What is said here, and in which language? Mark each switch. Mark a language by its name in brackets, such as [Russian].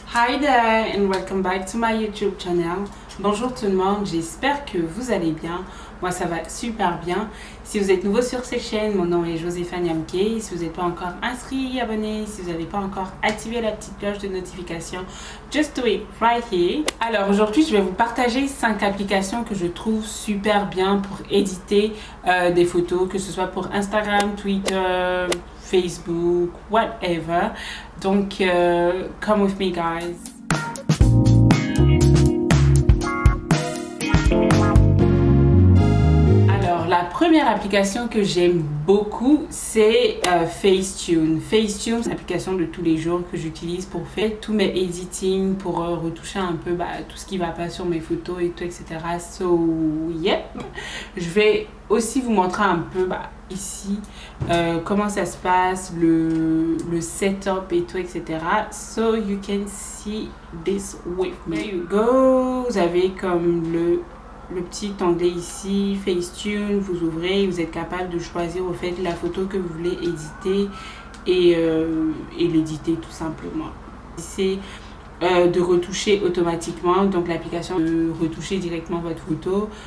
[English] Hi there and welcome back to my YouTube channel. [French] Bonjour tout le monde, j'espère que vous allez bien. Moi ça va super bien. Si vous êtes nouveau sur cette chaîne, mon nom est Joséphane Yamke. Si vous n'êtes pas encore inscrit, abonné, si vous n'avez pas encore activé la petite cloche de notification, [English] just do it right here. [French] Alors aujourd'hui je vais vous partager 5 applications que je trouve super bien pour éditer des photos, que ce soit pour Instagram, Twitter, Facebook, whatever. [English] Donc come with me guys. [French] La première application que j'aime beaucoup, c'est Facetune. Facetune, c'est une application de tous les jours que j'utilise pour faire tous mes editing, pour retoucher un peu tout ce qui va pas sur mes photos et tout, etc. [English] So, yep. [French] Je vais aussi vous montrer un peu ici comment ça se passe, le setup et tout, etc. [English] So, you can see this with me. There you go. [French] Vous avez comme le petit onglet ici, Facetune, vous ouvrez, vous êtes capable de choisir au fait la photo que vous voulez éditer et l'éditer tout simplement. C'est de retoucher automatiquement, donc l'application de retoucher directement votre photo.